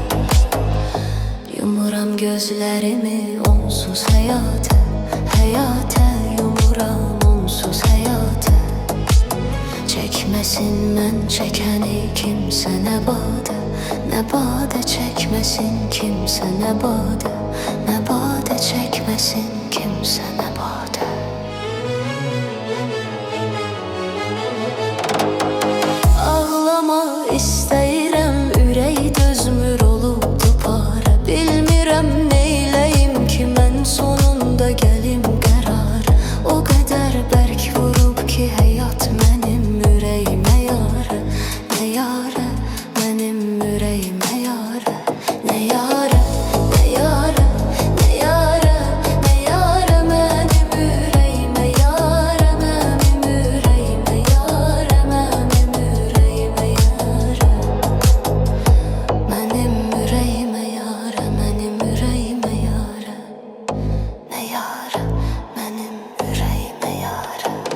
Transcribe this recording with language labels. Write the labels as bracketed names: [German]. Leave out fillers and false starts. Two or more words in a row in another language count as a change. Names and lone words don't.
[Turkish] Yumuram gözlerimi onsuz hayata, hayata yumuram onsuz hayata. Çekmesin ben çekeni kimse ne bade, ne bade çekmesin kimse ne bade, ne bade çekmesin kimse ne bade. [Azerbaijani] Ağlama isteyirem ürey dözmür olubdu para. Bilmirəm neyleyim ki mən sonunda gelim qərara. O qədər bərk vurub ki həyat mənim ürəyimə yara, ne yara mənim ürəyimə yara, ne yara, ne yara, ne yara, ne yara mənim ürəyimə yara, mənim ürəyimə yara, mənim ürəyimə yara, mənim ürəyimə yara, mənim ürəyimə yara, ne yara mənim ürəyimə yara.